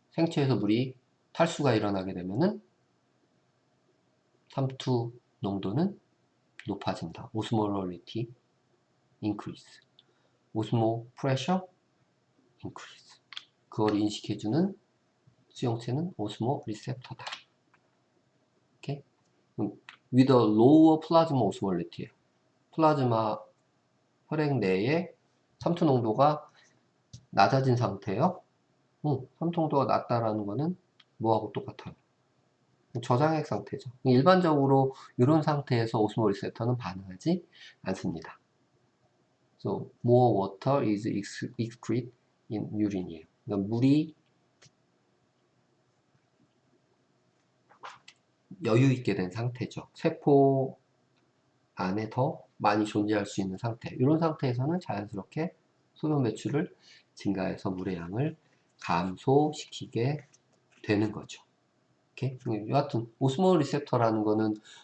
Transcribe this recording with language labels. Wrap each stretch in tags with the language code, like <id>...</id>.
<ko>생체에서 물이 탈수가 일어나게 되면은 삼투 농도는 높아진다. 오스몰러리티 increase. 오스모 프레셔 increase. 그걸 인식해주는 수용체는 오스모 리셉터다. 오케이?</ko> <en>with a lower plasma osmolality.</en> <ko>플라즈마 혈액 내에 삼투 농도가 낮아진 상태예요. 삼투 농도가 낮다라는 거는 뭐하고 똑같아요? 저장액 상태죠. 일반적으로 이런 상태에서 오스모 리셉터는 반응하지 않습니다.</ko> <en>So more water is excreted in urine이에요.</en> <ko>그러니까 물이 여유 있게 된 상태죠. 세포 안에 더 많이 존재할 수 있는 상태. 이런 상태에서는 자연스럽게 소변 배출을 증가해서 물의 양을 감소시키게 되는 거죠. 이렇게 여하튼 오스모 리셉터라는 거는</ko>